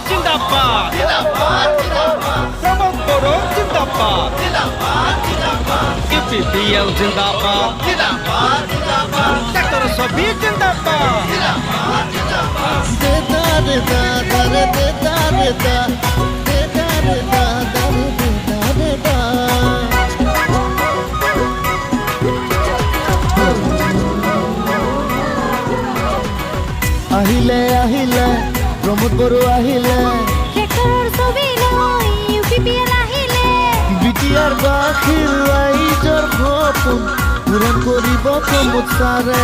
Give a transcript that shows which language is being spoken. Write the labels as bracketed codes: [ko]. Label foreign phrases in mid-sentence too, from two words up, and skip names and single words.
[hi] जिंदाबाद प्रमोद बोरो जिंदाबाद UPPL जिंदाबाद डॉक्टर शफी जिंदाबाद देता देता दर देता देता देता देता दर देता देता [as] আহিলে আহিলে প্রমোদ বড়ো আহিলে ট্ৰেক্টৰৰ ছবি লৈ UPPL আহিলে বিটিআৰ বাখিৰ ৰাইজৰ সপোন পূৰণ কৰিব প্ৰমোদ ছাৰে